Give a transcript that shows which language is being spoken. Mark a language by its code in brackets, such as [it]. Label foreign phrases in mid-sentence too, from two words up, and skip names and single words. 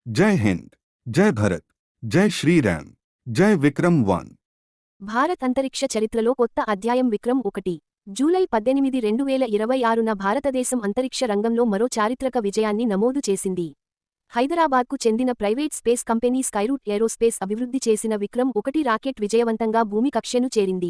[hi] जय हिंद, जय भरत, जय श्रीराम, जय विक्रम 1। [te] భారత్ అంతరిక్ష చరిత్రలో కొత్త అధ్యాయం విక్రమ్ 1 జూలై 18, 2026న భారతదేశం అంతరిక్ష రంగంలో మరో చారిత్రక విజయాన్ని నమోదు చేసింది. హైదరాబాద్కు చెందిన [en] private space company [te] స్కైరూట్ ఏరోస్పేస్ అభివృద్ధి చేసిన విక్రమ్ 1 రాకెట్ విజయవంతంగా భూమి కక్షను చేరింది.